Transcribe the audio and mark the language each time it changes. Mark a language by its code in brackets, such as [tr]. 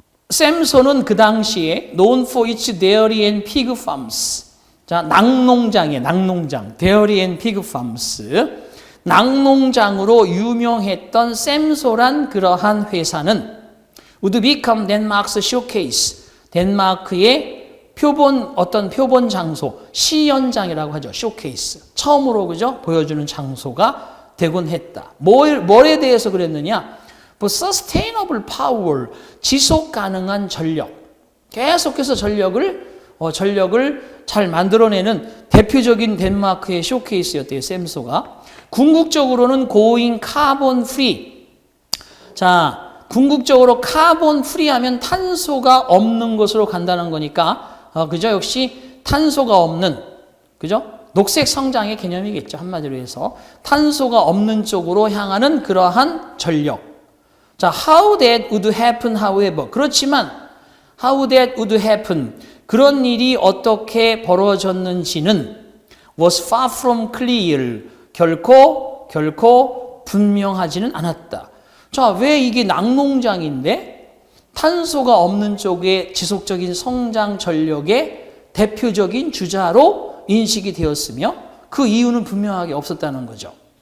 [ko] 샘소는 그 당시에 [en] known for its dairy and pig farms. [ko] 자, 낙농장, [en] dairy and pig farms. [ko] 낙농장으로 유명했던 샘소란 그러한 회사는 [en] would become Denmark's showcase. [ko] 덴마크의 표본 장소, 시연장이라고 하죠. 쇼케이스. 처음으로 그죠? 보여주는 장소가 되곤 했다. 뭐에 대해서 그랬느냐? [en] sustainable power, [ko] 지속 가능한 전력. 계속해서 전력을 잘 만들어내는 대표적인 덴마크의 쇼케이스였대요. 샘소가. 궁극적으로는 [en] going carbon free. [ko] 자, 궁극적으로 카본 프리 하면 탄소가 없는 것으로 간다는 거니까 그죠? 역시 탄소가 없는, 그죠? 녹색 성장의 개념이겠죠. 한마디로 해서 탄소가 없는 쪽으로 향하는 그러한 전력. [en] 자, how that would happen, however. [ko] 그렇지만 [en] how that would happen, [ko] 그런 일이 어떻게 벌어졌는지는 [en] was far from clear, [ko] 결코 분명하지는 않았다. 자, 왜 이게 낙농장인데 탄소가 없는 쪽의 지속적인 성장 전력의 대표적인 주자로 인식이 되었으며 그 이유는 분명하게 없었다는 거죠.